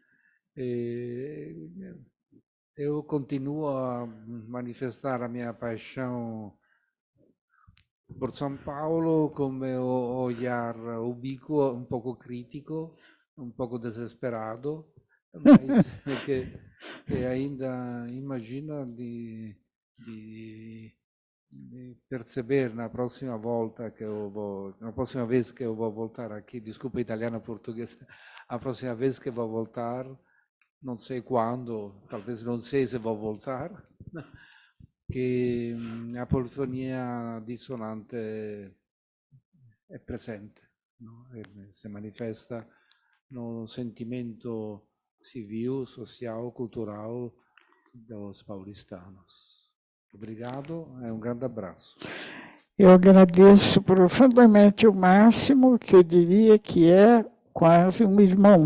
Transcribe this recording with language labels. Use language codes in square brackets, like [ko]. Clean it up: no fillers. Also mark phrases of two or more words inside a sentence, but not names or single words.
[pt] Eu continuo a manifestar a minha paixão por São Paulo com meu olhar ubíquo, um pouco crítico, um pouco desesperado, mas que ainda imagina de perceber na próxima vez que eu vou voltar aqui, desculpa italiano e português, a próxima vez que vou voltar, não sei quando, talvez não sei se vou voltar, che a polifonia dissonante è presente, no? [it] Si manifesta [pt] no sentimento civil, social, cultural dos paulistanos. Obrigado e um grande abraço. Eu agradeço profundamente o Máximo, que eu diria que é quase um irmão.